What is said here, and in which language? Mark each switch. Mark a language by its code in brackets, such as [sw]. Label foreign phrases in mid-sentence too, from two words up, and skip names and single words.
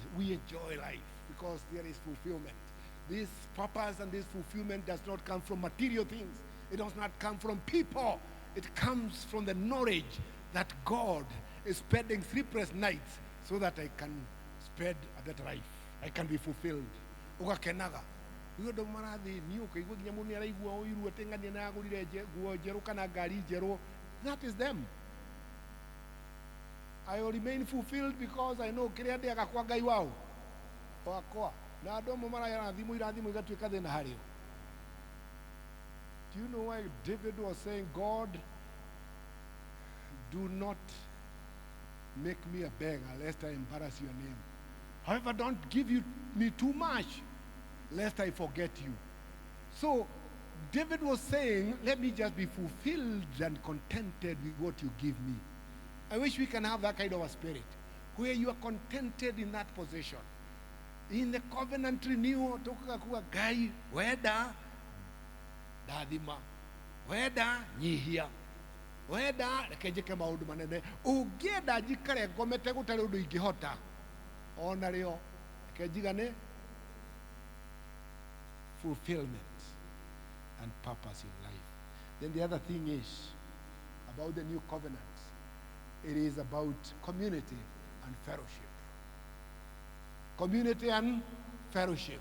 [en] We enjoy life because there is fulfillment. This purpose and this fulfillment does not come from material things. It does not come from people. It comes from the knowledge that God is spending sleepless nights so that I can spend a better life. I can be fulfilled. [ki] Ugakenaga. Uyo ndo marathi ni ukaigua nginya mundu araigua uiru atengania na agurire nguo njeru kana ngari njeru. [en] That is them. I will remain fulfilled because I know [ki] kiria ndiaga kwa Ngai wao. Wakwa. Na andu amwe marathimwo irathimo igatuika thina harĩo. [en] Do you know why David was saying, God, do not make me a beggar lest I embarrass your name. However, don't give me too much lest I forget you. So David was saying, let me just be fulfilled and contented with what you give me. I wish we can have that kind of a spirit where you are contented in that position. In the covenant renewal, [ki] toka kuwa Ngai wenda dathima, wenda nyihia, wenda reke njĩke maũndũ manene, ũngĩenda njikare ngomete gũtarĩ ũndũ ingĩhota, ona rĩo reke njigane. [en] Fulfillment and purpose in life. Then the other thing is about the new covenant. It is about community and fellowship. Community and fellowship.